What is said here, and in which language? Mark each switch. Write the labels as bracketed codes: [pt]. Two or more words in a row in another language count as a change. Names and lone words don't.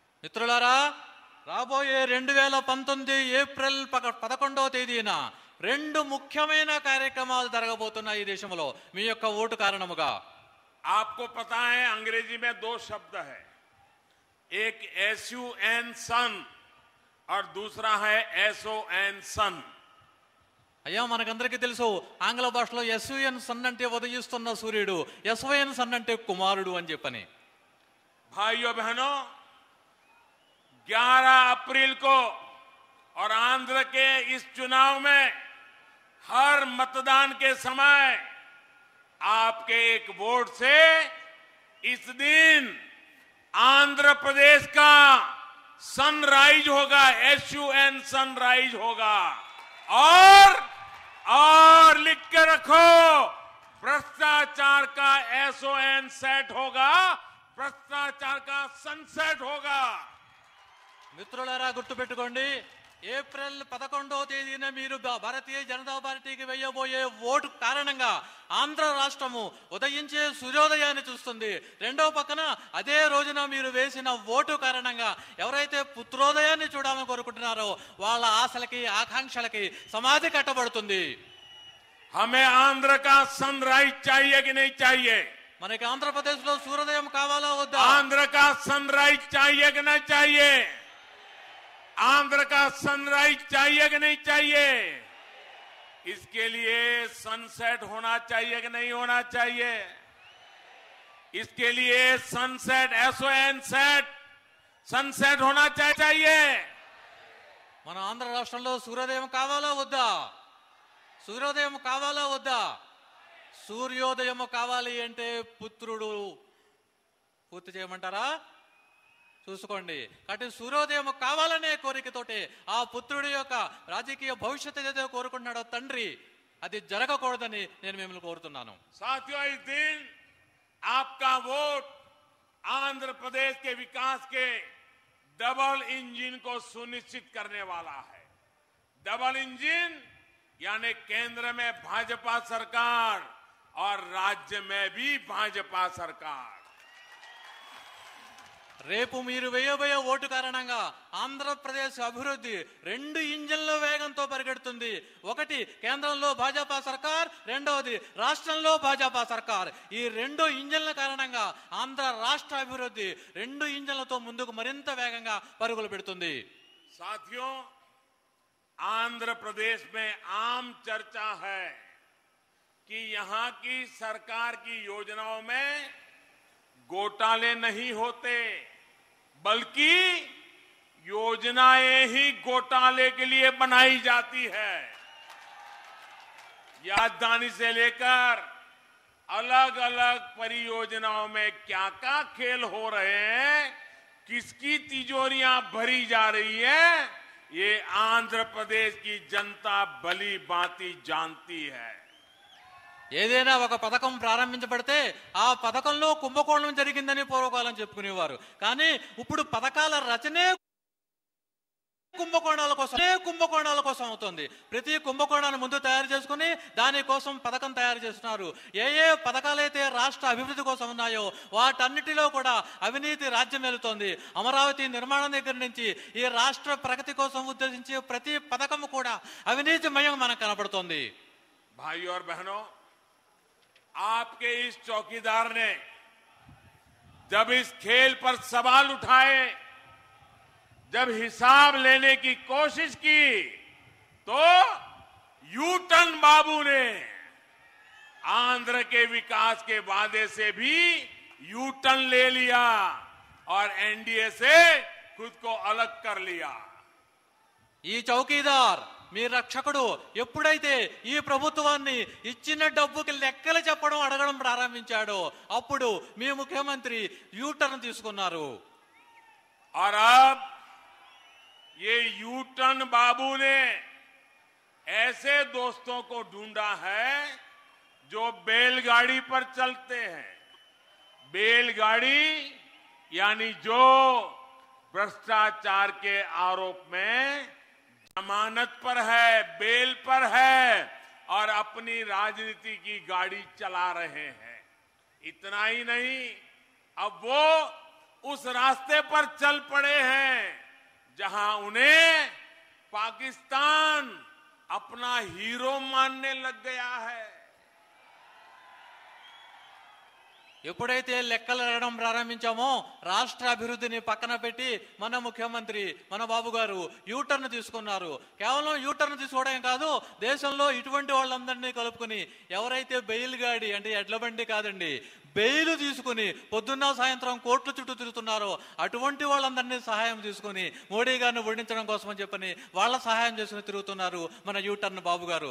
[te] మిత్రులారా, రాబోయే 2019 ఏప్రిల్ 11వ తేదీన రెండు ముఖ్యమైన కార్యక్రమాలు జరగబోతున్నాయి ఈ దేశంలో మీ యొక్క ఓటు కారణముగా. [hi] आपको पता है अंग्रेजी में दो शब्द है, एक [en] SUN sun [hi] और दूसरा है [en] SON sun. [te] అయ్యా, మనకందరికీ తెలుసు ఆంగ్ల భాషలో [en] SUN sun [te] అంటే ఉదయిస్తున్న సూర్యుడు, [en] SON sun [te] అంటే కుమారుడు అని చెప్పని. [hi] भाइयों बहनों, 11 अप्रैल को और आंध्र के इस चुनाव में हर मतदान के समय आपके एक वोट से इस दिन आंध्र प्रदेश का सनराइज होगा, [en] SUN sunrise [hi] होगा. और लिख के रखो, भ्रष्टाचार का [en] SON set [hi] होगा, भ्रष्टाचार का सनसेट होगा. [te] మిత్రులారా, గుర్తుపెట్టుకోండి, ఏప్రిల్ 11వ తేదీన మీరు భారతీయ జనతా పార్టీకి వేయబోయే ఓటు కారణంగా ఆంధ్ర రాష్ట్రము ఉదయించే సూర్యోదయాన్ని చూస్తుంది. రెండవ పక్కన అదే రోజున మీరు వేసిన ఓటు కారణంగా ఎవరైతే పుత్రోదయాన్ని చూడాలని కోరుకుంటున్నారో వాళ్ళ ఆశలకి ఆకాంక్షలకి సమాధి కట్టబడుతుంది. [hi] हमें आंध्र का सनराइज चाहिए कि नहीं चाहिए? [te] మనకి ఆంధ్రప్రదేశ్ లో సూర్యోదయం కావాలా వద్దా? [hi] आंध्र का सनराइज चाहिए कि नहीं चाहिए? आंध्र का सनराइज चाहिए कि नहीं चाहिए? इसके लिए सनसेट होना चाहिए कि नहीं होना चाहिए? इसके लिए [en] sunset SON set sunset [hi] होना चाहिए. [te] మన ఆంధ్ర రాష్ట్రంలో సూర్యోదయం కావాలా వద్దా? సూర్యోదయం కావాలా వద్దా? సూర్యోదయం కావాలి అంటే పుత్రుడు పూర్తి చేయమంటారా? చూసుకోండి. కాబట్టి సూర్యోదయం కావాలనే కోరికతోటి ఆ పుత్రుడి యొక్క రాజకీయ భవిష్యత్తు ఏదైతే కోరుకుంటున్నాడో తండ్రి, అది జరగకూడదని నేను మిమ్మల్ని కోరుతున్నాను. [hi] साथियों, इस दिन आपका वोट आंध्र प्रदेश के विकास के [en] double engine [hi] को सुनिश्चित करने वाला है. [en] double engine [hi] यानी केंद्र में भाजपा सरकार और राज्य में भी भाजपा सरकार. [te] రేపు మీరు వేయబోయే ఓటు కారణంగా ఆంధ్రప్రదేశ్ అభివృద్ధి రెండు ఇంజన్ల వేగంతో పరిగెడుతుంది. ఒకటి కేంద్రంలో భాజపా సర్కార్, రెండవది రాష్ట్రంలో భాజపా సర్కార్. ఈ రెండు ఇంజన్ల కారణంగా ఆంధ్ర రాష్ట్ర అభివృద్ధి రెండు ఇంజన్లతో ముందుకు మరింత వేగంగా పరుగులు పెడుతుంది. [hi] साथियों, आंध्र प्रदेश में आम चर्चा है कि यहां की सरकार की योजनाओं में घोटाले नहीं होते, बल्कि योजनाएं ही घोटाले के लिए बनाई जाती है. राजधानी से लेकर अलग अलग परियोजनाओं में क्या क्या खेल हो रहे हैं, किसकी तिजोरियां भरी जा रही है, ये आंध्र प्रदेश की जनता भली भांति जानती है. [te] ఏదైనా ఒక పథకం ప్రారంభించబడితే ఆ పథకంలో కుంభకోణం జరిగిందని పూర్వకాలం చెప్పుకునేవారు. కానీ ఇప్పుడు పథకాల రచనే కుంభకోణాల కోసం అవుతుంది. ప్రతి కుంభకోణాన్ని ముందు తయారు చేసుకుని దానికోసం పథకం తయారు చేస్తున్నారు. ఏ పథకాలైతే రాష్ట్ర అభివృద్ధి కోసం ఉన్నాయో వాటన్నిటిలో కూడా అవినీతి రాజ్యం వెళుతోంది. అమరావతి నిర్మాణం దగ్గర నుంచి ఈ రాష్ట్ర ప్రగతి కోసం ఉద్దేశించే ప్రతి పథకం కూడా అవినీతిమయం మనకు కనపడుతోంది. [hi] भाइयों और बहनों, आपके इस चौकीदार ने जब इस खेल पर सवाल उठाए, जब हिसाब लेने की कोशिश की, तो यूटर्न बाबू ने आंध्र के विकास के वादे से भी यूटर्न ले लिया और NDA से खुद को अलग कर लिया. [te] ఈ చౌకీదార్, మీ రక్షకుడు ఎప్పుడైతే ఈ ప్రభుత్వాన్ని ఇచ్చిన డబ్బుకి లెక్కలు చెప్పడం అడగడం ప్రారంభించాడో అప్పుడు మీ ముఖ్యమంత్రి యూటర్న్ తీసుకున్నారు. [hi] और अब ये यूटर्न बाबू ने ऐसे दोस्तों को ढूंढा है जो बैलगाड़ी पर चलते हैं. बैलगाड़ी यानी जो भ्रष्टाचार के आरोप में जमानत पर है, बेल पर है और अपनी राजनीति की गाड़ी चला रहे हैं. इतना ही नहीं, अब वो उस रास्ते पर चल पड़े हैं जहां उन्हें पाकिस्तान अपना हीरो मानने लग गया है। [te] ఎప్పుడైతే లెక్కలు వేయడం ప్రారంభించామో రాష్ట్ర అభివృద్ధిని పక్కన పెట్టి మన ముఖ్యమంత్రి మన బాబు గారు యూటర్న్ తీసుకున్నారు. కేవలం యూటర్న్ తీసుకోవడం కాదు, దేశంలో ఇటువంటి వాళ్ళందరినీ కలుపుకుని ఎవరైతే బెయిల్ గాడి అంటే ఎడ్ల బండి కాదండి బెయిల్ తీసుకుని పొద్దున్న సాయంత్రం కోర్టుల చుట్టూ తిరుగుతున్నారో అటువంటి వాళ్ళందరినీ సహాయం తీసుకుని మోడీ గారిని ఓడించడం కోసం అని చెప్పని వాళ్ళ సహాయం చేసుకుని తిరుగుతున్నారు మన యూటర్న్ బాబు గారు.